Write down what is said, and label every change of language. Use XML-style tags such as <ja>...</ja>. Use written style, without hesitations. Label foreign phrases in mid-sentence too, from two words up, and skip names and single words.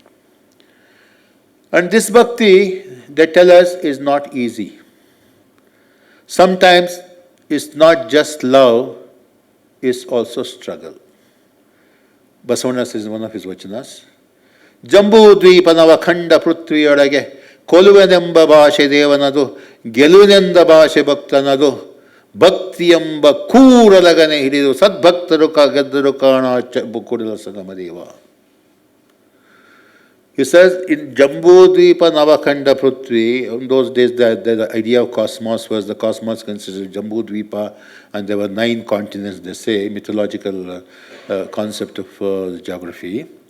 <en>And this bhakti, they tell us, is not easy. Sometimes it's not just love, it's also struggle. Basavana says in one of his Vachanas,</en> <kn>ಜಂಬು ದ್ವೀಪನವ ಖಂಡ ಪೃಥ್ವಿಯೊಳಗೆ ಕೊಲುವೆನೆಂಬ ಭಾಷೆ ದೇವನದು, ಗೆಲುವಿನೆಂದ ಭಾಷೆ ಭಕ್ತನದು, ಭಕ್ತಿ ಎಂಬ ಕೂರಲಗನೆ ಹಿಡಿದು ಸದ್ಭಕ್ತರು ಗೆದ್ದರು ಕಾಣ ಕುಡಿಲ ಸಂಗಮದೇವ.</kn> <en>He says in Jambudvipa Navakhanda Prithvi, in those days the idea of cosmos was, the cosmos consisted of Jambudvipa, and there were 9 continents, they say, mythological concept of geography.</en>